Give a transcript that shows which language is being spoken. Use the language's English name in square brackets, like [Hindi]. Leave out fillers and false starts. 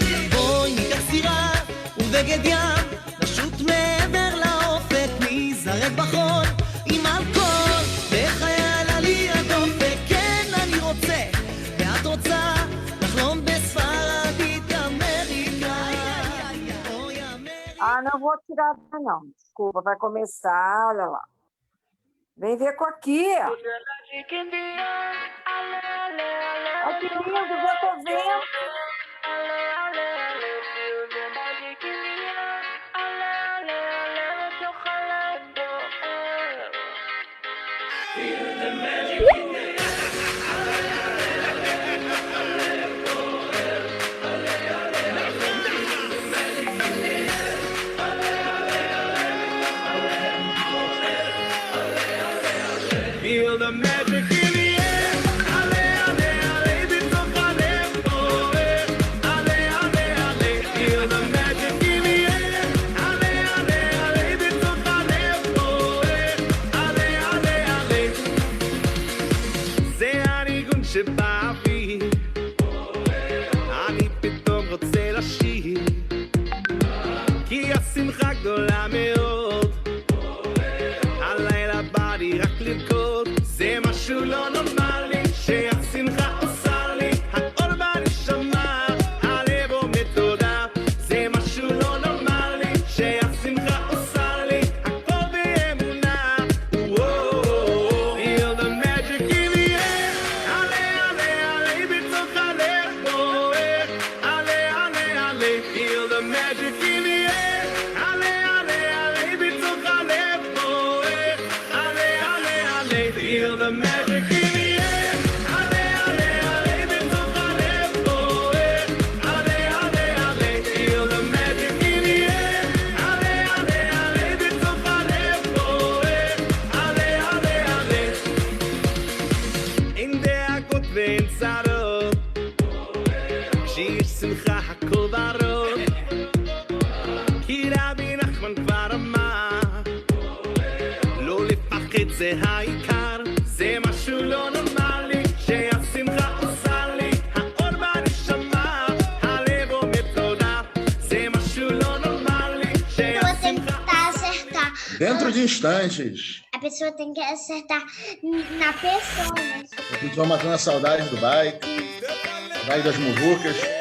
[Hebrew] בואי ניקח סירה ובגד ים, נשוט מעבר לאופק, נזרק בחול עם אלכוהול, בחייל עלי הדופק. כן, אני רוצה, ואת רוצה, לחלום בספרדית אמריקה. אוי אמריקה. [Portuguese] Ah, não vou tirar, não. Desculpa, vai começar, olha lá. Vem ver com aqui. Olha que lindo, eu tô vendo. [English] Feel the magic in the air. [Hebrew] Ale, ale, ale, בתוך הלב בוער. [English] Ale, ale, ale, feel the magic in the air. [Hebrew] Ale, ale, ale, בתוך הלב בוער. Ale, ale, ale. זה הניגון שבאוויר. אני פתאום רוצה לשיר. כי השמחה גדולה מאוד. הלילה בא לי רק לרקוד, זה משהו לא נורמלי, שהשמחה עושה לי, האור בנשמה, הלב עומד תודה, זה משהו לא נורמלי, שהשמחה עושה לי, הכל באמונה. [English] Feel the magic in the air. [Hebrew] עלה, עלה, עלה, בתוך הלב בוער. עלה, עלה, עלה, [English] feel the magic in the air. [Hebrew] עלה, עלה, עלה, בתוך הלב בוער. עלה, עלה, עלה, [English] feel the magic in the air. [Hebrew] עלה, עלה, עלה, בתוך הלב בוער. עלה, עלה, עלה, [English] feel the magic in the air. [Hebrew] עלה, עלה, עלה, בתוך הלב בוער. עלה, עלה, עלה. אין דאגות ואין צרות, כשיש שמחה הכל ורוד, כי רבי נחמן כבר אמר, לא לפחד זה העיקר, זה משהו לא נורמלי, שהשמחה עושה לי, האור בנשמה, הלב עומד תודה, זה משהו לא נורמלי, שהשמחה [Portuguese] Acertar. Dentro de instantes, A pessoa tem que acertar na pessoa, né? a gente vai matando a saudade do bike, saudade das muvucas.